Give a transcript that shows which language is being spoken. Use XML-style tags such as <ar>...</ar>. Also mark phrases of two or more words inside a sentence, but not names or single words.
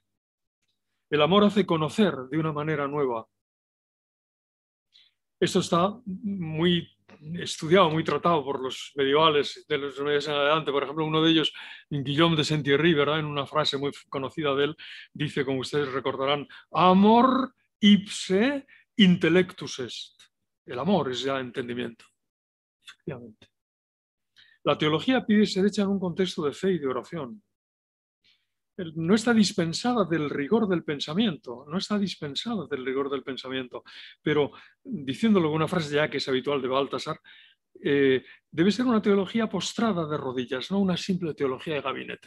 <es>El amor hace conocer de una manera nueva. Esto está muy estudiado, muy tratado por los medievales, de los medios en adelante. Por ejemplo, uno de ellos, Guillaume de Saint-Thierry, ¿verdad? En una frase muy conocida de él, dice, como ustedes recordarán,</es> <la>amor ipse intellectus est.</la> <es>El amor es ya entendimiento. Efectivamente. La teología pide ser hecha en un contexto de fe y de oración. no está dispensada del rigor del pensamiento, no está dispensada del rigor del pensamiento, pero diciéndolo con una frase ya que es habitual de Baltasar, debe ser una teología postrada de rodillas, no una simple teología de gabinete.</es>